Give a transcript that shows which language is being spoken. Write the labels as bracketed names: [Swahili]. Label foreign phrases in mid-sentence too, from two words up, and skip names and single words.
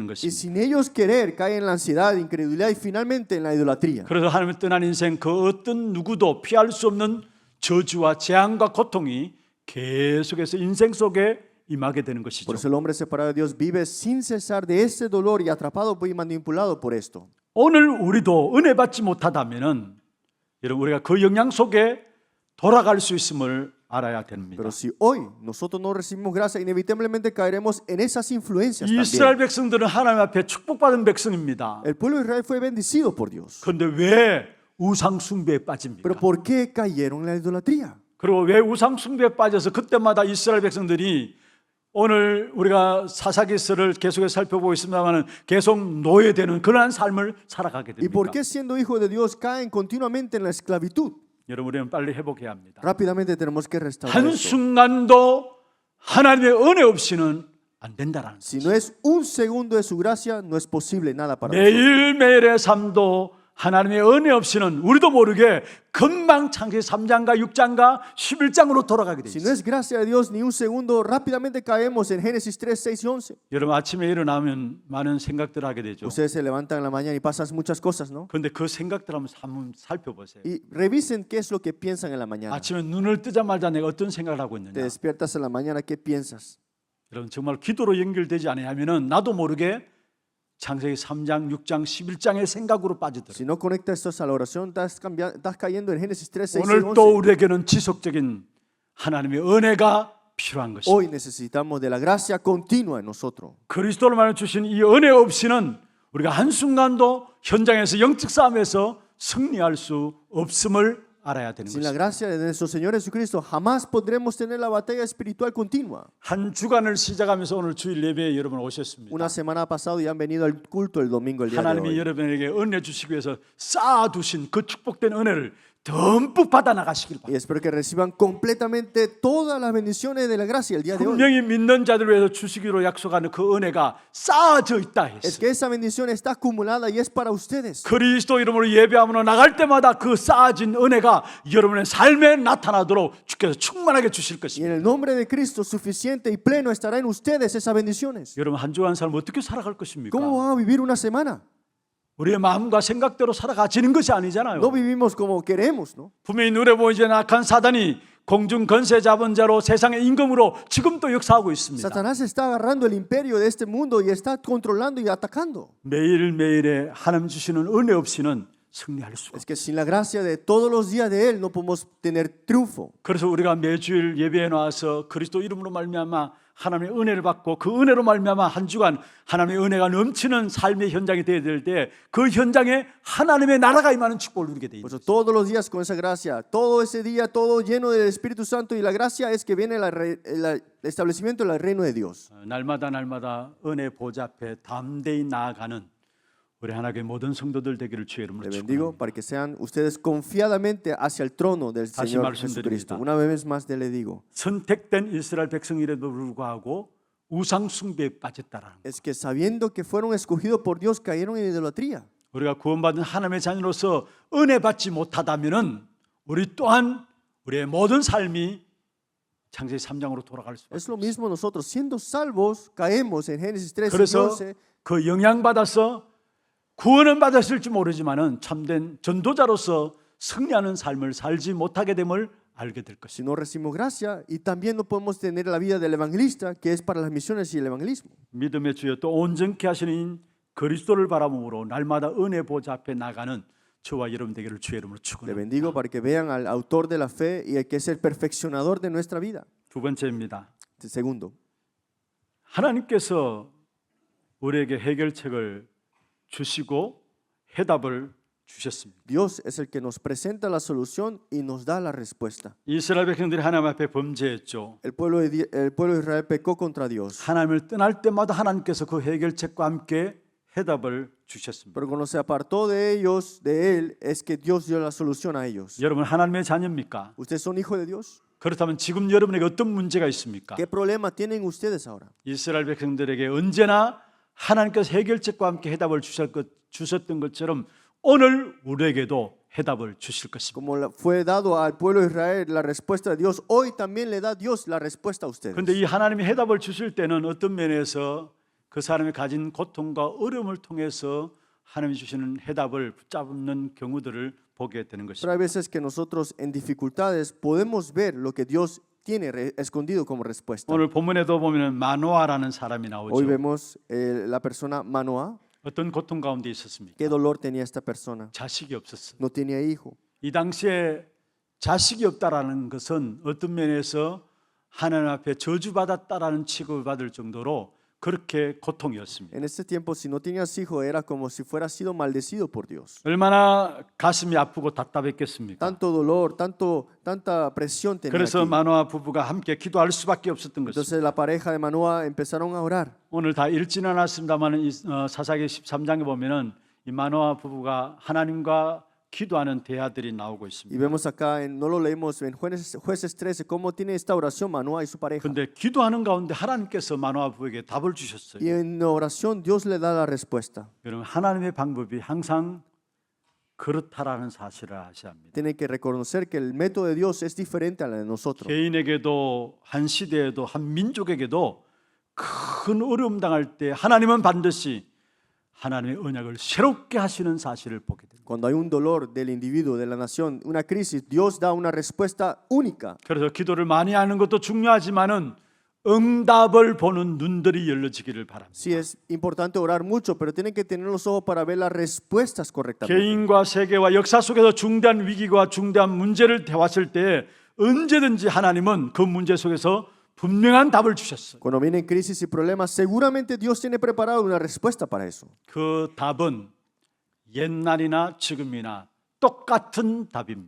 [Spanish] Y [Korean] 것입니다. [Spanish] sin ellos querer, caen en la ansiedad, incredulidad y finalmente en la idolatría. [Korean] 그래서 하나님을 떠난 인생 그 어떤 누구도 피할 수 없는 저주와 재앙과 고통이 계속해서 인생 속에 임하게 되는 것이죠. [Spanish] Por eso el hombre separado de Dios vive sin cesar de ese dolor y atrapado y manipulado por esto. [Korean] 오늘 우리도 은혜 받지 못하다면은 여러분 우리가 그 영향 속에 돌아갈 수 있음을 알아야 됩니다. [Spanish] Pero si hoy nosotros no recibimos gracia, inevitablemente caeremos en esas influencias [Korean] 이스라엘 [Spanish] también. [Korean] 백성들은 하나님 앞에 축복받은 백성입니다. [Spanish] El pueblo de Israel fue bendecido por Dios. [Korean] 그런데 왜 우상 숭배에 빠집니까? [Spanish] Pero ¿por qué cayeron en la idolatría? [Korean] 그리고 왜 우상 숭배에 빠져서 그때마다 이스라엘 백성들이 오늘 우리가 사사기서를 계속해서 살펴보고 있습니다만 계속 노예되는 그러한 삶을 살아가게 [Spanish] ¿Y por [Korean] 됩니까? [Spanish] qué siendo hijos de Dios caen continuamente en la esclavitud? [Korean] 여러분 우리는 빨리 회복해야 합니다. [Spanish] Rápidamente tenemos que restaurar esto. [Korean] 한순간도 하나님의 은혜 없이는 안 된다라는 [Spanish] Si [Korean] 거죠. [Spanish] no es un segundo de su gracia, no es posible nada para nosotros. [Korean] 매일매일의 삶도 하나님의 은혜 없이는 우리도 모르게 금방 창세기 3장과 6장과 11장으로 돌아가게 돼 [Spanish] Si no [Korean] 있어요. [Spanish] es gracia de Dios ni un segundo, rápidamente caemos en Génesis 3, 6 y 11. [Korean] 여러분 아침에 일어나면 많은 생각들을 하게 되죠. [Spanish] Ustedes se levantan en la mañana y pasan muchas cosas, ¿no? [Korean] 그런데 그 생각들 한번 살펴보세요. [Spanish] Y revisen qué es lo que piensan en la mañana. [Korean] 아침에 눈을 뜨자마자 내가 어떤 생각을 하고 있느냐. [Spanish] Te despiertas en la mañana, ¿qué piensas? [Korean] 여러분 정말 기도로 연결되지 않으면은 나도 모르게 창세기 3장, 6장, 11장의 생각으로 빠지더라고요. [Spanish] Si no conectas esto a la oración, estás cayendo en Génesis 3, 6 y [Korean] 오늘 또 [Spanish] 11. [Korean] 우리에게는 지속적인 하나님의 은혜가 필요한 것입니다. [Spanish] Hoy necesitamos de la gracia continua en nosotros. [Korean] 그리스도로 말해 주신 이 은혜 없이는 우리가 한순간도 현장에서 영적 싸움에서 승리할 수 없음을 알아야 되는 [Spanish] Sin la [Korean] 것입니다. [Spanish] gracia de nuestro Señor Jesucristo, jamás podremos tener la batalla espiritual continua. [Korean] 한 주간을 시작하면서 오늘 주일 예배에 여러분 오셨습니다. [Spanish] Una semana pasado ya han venido al culto el domingo, el día de [Korean] 하나님이 [Spanish] hoy. [Korean] 여러분에게 은혜 주시기 위해서 쌓아두신 그 축복된 은혜를 듬뿍 받아 나가시길 [Spanish] Y [Korean] 바랍니다. [Spanish] espero que reciban completamente todas las bendiciones de la gracia el día de hoy. [Korean] 분명히 믿는 자들을 위해서 주시기로 약속하는 그 은혜가 쌓아져 있다 [Spanish] Es [Korean] 했어요. [Spanish] que esa bendición está acumulada y es para ustedes. [Korean] 그리스도 이름으로 예배하며 나갈 때마다 그 쌓아진 은혜가 여러분의 삶에 나타나도록 주께서 충만하게 주실 [Spanish] Y [Korean] 것입니다. [Spanish] en el nombre de Cristo, suficiente y pleno estará en ustedes esas bendiciones. [Korean] 여러분 한 주간 삶 어떻게 살아갈 것입니까? [Spanish] ¿Cómo van a vivir una semana? [Korean] 우리의 마음과 생각대로 살아가지는 것이 아니잖아요. [Spanish] No vivimos como queremos, ¿no? [Korean] 분명히 눈에 보이지 않는 악한 사단이 공중 건세 잡은 자로 세상의 임금으로 지금도 역사하고 있습니다. [Spanish] Satanás está agarrando el imperio de este mundo y está controlando y atacando. [Korean] 매일매일의 하나님 주시는 은혜 없이는 승리할 수가 [Spanish] Es [Korean] 없어요. [Spanish] que sin la gracia de todos los días de Él no podemos tener triunfo. [Korean] 그래서 우리가 매주일 예배에 나와서 그리스도 이름으로 말미암아 하나님의 은혜를 받고 그 은혜로 말미암아 한 주간 하나님의 은혜가 넘치는 삶의 현장이 되어야 될 때 그 현장에 하나님의 나라가 임하는 축복을 누리게 돼 [Spanish] Por [Korean] 있어요. [Spanish] eso todos los días con esa gracia, todo ese día, todo lleno del Espíritu Santo y la gracia es que viene el establecimiento del reino de Dios. [Korean] 날마다 은혜 보좌 앞에 담대히 나아가는 우리 하나님의 모든 성도들 되기를 주의 이름으로 [Spanish] Le bendigo [Korean] 축복합니다. [Spanish] para que sean ustedes confiadamente hacia el trono del [Korean] 다시 [Spanish] Señor [Korean] 말씀드립니다. [Spanish] Jesucristo. Una vez más le digo, [Korean] 선택된 이스라엘 백성이라도 불구하고 우상 숭배에 빠졌다라는 것. [Spanish] es que sabiendo que fueron escogidos por Dios, cayeron en idolatría. [Korean] 우리가 구원받은 하나님의 자녀로서 은혜 받지 못하다면은 우리 또한 우리의 모든 삶이 창세기 3장으로 돌아갈 수밖에 [Spanish] Es lo [Korean] 없어요. [Spanish] mismo nosotros, siendo salvos, caemos en Génesis 3, [Korean] 그래서 [Spanish] 11. [Korean] 그 영향 받아서 구원은 받았을지 모르지만은 참된 전도자로서 승리하는 삶을 살지 못하게 됨을 알게 될 [Spanish] Si [Korean] 것입니다. [Spanish] no recibimos gracia y también no podemos tener la vida del evangelista, que es para las misiones y el evangelismo. [Korean] 믿음의 주여 또 온전케 하시는 그리스도를 바라봄으로 날마다 은혜 보좌 앞에 나가는 저와 여러분 되기를 주의 이름으로 [Spanish] Le [Korean] 축원합니다. [Spanish] bendigo para que vean al autor de la fe y el que es el perfeccionador de nuestra vida. [Korean] 두 번째입니다. [Spanish] Segundo, [Korean] 하나님께서 우리에게 해결책을 주시고 해답을 주셨습니다. [Spanish] Dios es el que nos presenta la solución y nos da la respuesta. [Korean] 이스라엘 백성들이 하나님 앞에 범죄했죠. [Spanish] El pueblo de Israel pecó contra Dios. [Korean] 하나님을 떠날 때마다 하나님께서 그 해결책과 함께 해답을 주셨습니다. [Spanish] Pero cuando se apartó de ellos, de Él, es que Dios dio la solución a ellos. [Korean] 여러분 하나님의 자녀입니까? [Spanish] ¿Ustedes son hijos de Dios? [Korean] 그렇다면 지금 여러분에게 어떤 문제가 있습니까? [Spanish] ¿Qué problema tienen ustedes ahora? [Korean] 이스라엘 백성들에게 언제나 하나님께서 해결책과 함께 해답을 주셨던 것처럼 오늘 우리에게도 해답을 주실 것입니다. [Spanish] Como fue dado al pueblo de Israel la respuesta de Dios, hoy también le da Dios la respuesta a ustedes. [Korean] 그런데 이 하나님이 해답을 주실 때는 어떤 면에서 그 사람이 가진 고통과 어려움을 통해서 하나님이 주시는 해답을 붙잡는 경우들을 보게 되는 [Spanish] Pero hay [Korean] 것입니다. [Spanish] veces que nosotros en dificultades podemos ver lo que Dios tiene escondido como respuesta. [Korean] 오늘 본문에도 보면 마노아라는 사람이 [Spanish] Hoy [Korean] 나오죠. [Spanish] vemos la persona Manoah. [Korean] 어떤 고통 가운데 있었습니까? [Spanish] ¿Qué dolor tenía esta persona? [Korean] 자식이 없었어요. [Spanish] No tenía hijo. [Korean] 이 당시에 자식이 없다라는 것은 어떤 면에서 하나님 앞에 저주받았다라는 취급을 받을 정도로 그렇게 고통이었습니다. [Spanish] En ese tiempo, si no tenías hijo, era como si fueras sido maldecido por Dios. [Korean] 얼마나 가슴이 아프고 답답했겠습니까? [Spanish] Tanto dolor, tanta presión tenía [Korean] 그래서 [Spanish] aquí. [Korean] 마노아 부부가 함께 기도할 수밖에 없었던 것입니다. [Spanish] Entonces la pareja de Manoah empezaron a orar. [Korean] 오늘 다 읽지는 않았습니다만 사사기 13장에 보면은 이 마노아 부부가 하나님과 기도하는 대화들이 나오고 [Spanish] Y [Korean] 있습니다. [Spanish] vemos acá, no lo leímos en Jueces 13, cómo tiene esta oración Manoah y su pareja. [Korean] 그런데 기도하는 가운데 하나님께서 마노아 부부에게 답을 주셨어요. [Spanish] Y en oración Dios le da la respuesta. [Korean] 여러분 하나님의 방법이 항상 그렇다라는 사실을 아셔야 합니다. [Spanish] Tiene que reconocer que el método de Dios es diferente a la de nosotros. [Korean] 개인에게도 한 시대에도 한 민족에게도 큰 어려움 당할 때 하나님은 반드시 하나님의 언약을 새롭게 하시는 사실을 보게 됩니다. [Spanish] Cuando hay un dolor del individuo, de la nación, una crisis, Dios da una respuesta única. [Korean] 그래서 기도를 많이 하는 것도 중요하지만은 응답을 보는 눈들이 열려지기를 바랍니다. [Spanish] Sí, es importante orar mucho, pero tienen que tener los ojos para ver las respuestas correctamente. [Korean] 개인과 세계와 역사 속에서 중대한 위기와 중대한 문제를 대왔을 때 언제든지 하나님은 그 문제 속에서 분명한 답을 주셨어요. [Spanish] Cuando vienen crisis y problemas, seguramente Dios tiene preparado una respuesta para eso. [Korean] 그 답은 옛날이나 지금이나 똑같은 답입니다.